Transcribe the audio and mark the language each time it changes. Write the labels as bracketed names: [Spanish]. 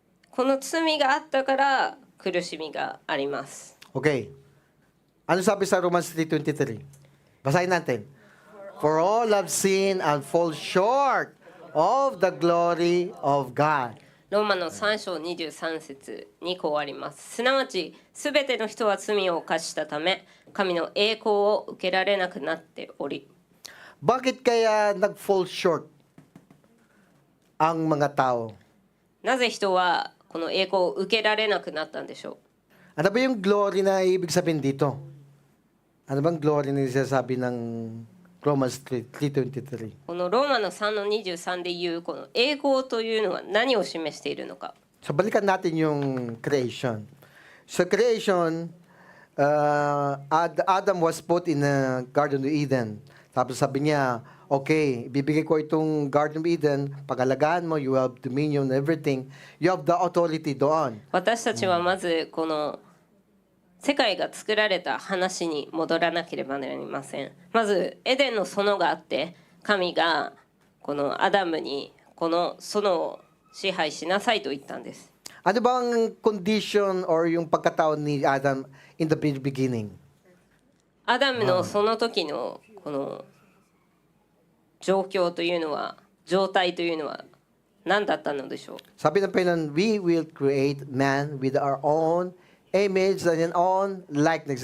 [Japanese] この罪があったから苦しみがあります。 [Filipino] Okay. Ano sabi sa Romans 3:23? Basahin natin. [English] For all have sinned and fall short of the glory of God. [Japanese] ローマの3章23節にこうあります。すなわちすべての人は罪を犯したため神の栄光を受けられなくなっており。 [Filipino] Bakit kaya nag-fall short ang mga tao? [Japanese] なぜ人はこの栄光を受けられなくなったんでしょう。 [Filipino] Ano ba yung glory na ibig sabihin dito? Ano bang glory na sinasabi ng Romans 3:23? [Japanese] このローマの3の23でいうこの栄光というのは何を示しているのか。 [Filipino] So balikan natin yung creation. [English] So creation, Adam was put in a Garden of Eden. [Filipino] Tapos sabi niya, okay, bibigay ko itong Garden of Eden, pag-alagaan mo, [English] you have dominion, everything. You have the authority doon. [Japanese] 私たちはまずこの世界が作られた話に戻らなければなりません。まずエデンの園があって神がこのアダムにこの園を支配しなさいと言ったんです。 [Filipino] Ano bang [English] condition or [Filipino] yung pagkatao ni Adam in the beginning? [Japanese] アダムのその時のこの状況というのは、状態というのは何だったのでしょう。 [Filipino] Sabi ng Panginoon, [English] we will create man with our own image and own likeness.